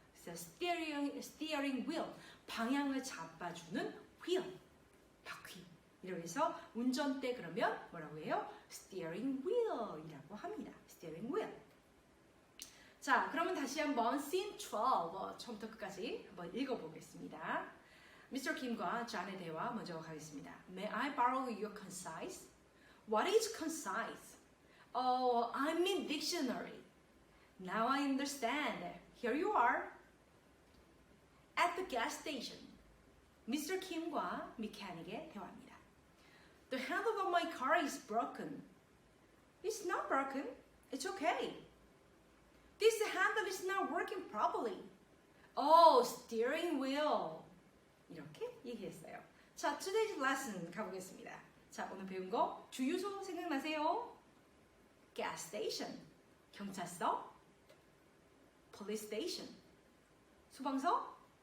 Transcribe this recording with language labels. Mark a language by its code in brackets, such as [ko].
[ko] 그래서 steering wheel, 방향을 잡아주는 wheel, 바퀴. 이렇게 해서 운전대 그러면 뭐라고 해요? steering wheel이라고 합니다. [en] steering wheel. [ko] 자, 그러면 다시 한번 scene 12 처음부터 끝까지 한번 읽어보겠습니다. [en] Mr. [ko] Kim과 존의 대화 먼저 가겠습니다. [en] May I borrow your concise? What is concise? Oh, I mean dictionary. Now I understand. Here you are. At the gas station. Mr. [ko] Kim과 메카닉의 대화입니다. [en] The handle of my car is broken. It's not broken. It's okay. This handle is not working properly. Oh, steering wheel. [ko] 이렇게 얘기했어요. 자, [en] today's lesson [ko] 가보겠습니다. 자, 오늘 배운 거 주유소 생각나세요? [en] Gas station. 경찰서. Police station. 소방서.